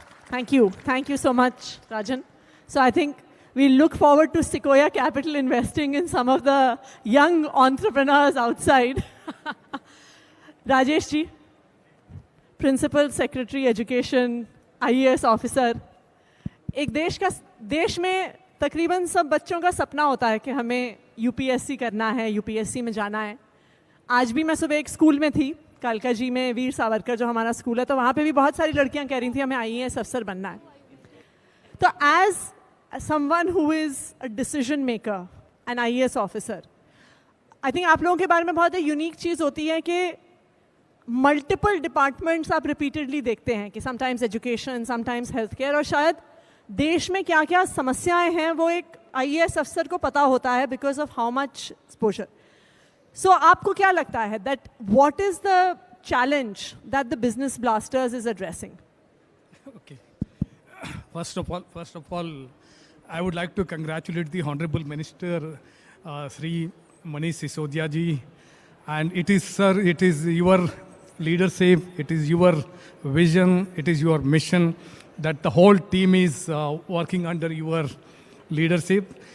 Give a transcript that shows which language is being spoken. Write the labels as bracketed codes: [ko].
[en] Thank you. Thank you so much, Rajan. So I think we look forward to Sequoia Capital investing in some of the young entrepreneurs outside. Rajesh ji, Principal Secretary Education, IAS Officer. [hi] एक देश में तकरीबन सब बच्चों का सपना होता है कि हमें यूपीएससी करना है, यूपीएससी में जाना है. आज भी मैं सुबह एक स्कूल में थी, कालका जी में, वीर सावरकर जो हमारा स्कूल है, तो वहाँ पे भी बहुत सारी लड़कियाँ कह रही थी हमें आईएएस अफसर बनना है. तो [en] as someone who is a decision maker, an IAS officer, I think [hi] आप लोगों के बारे में बहुत एक यूनिक चीज़ होती है कि मल्टीपल डिपार्टमेंट्स आप रिपीटेडली देखते हैं कि [en] sometimes education, sometimes health care, [hi] और शायद देश में क्या क्या समस्याएं हैं वो एक आईएएस अफसर को पता होता है [en] Because of how much exposure. [hi] सो आपको क्या लगता है [en] That what is the challenge that the business blasters is addressing? Okay. First of all, I would like to congratulate the Honorable Minister, Sri Manish Sisodia ji. And it is, sir, it is your leadership, it is your vision, it is your mission that the whole team is working under your leadership.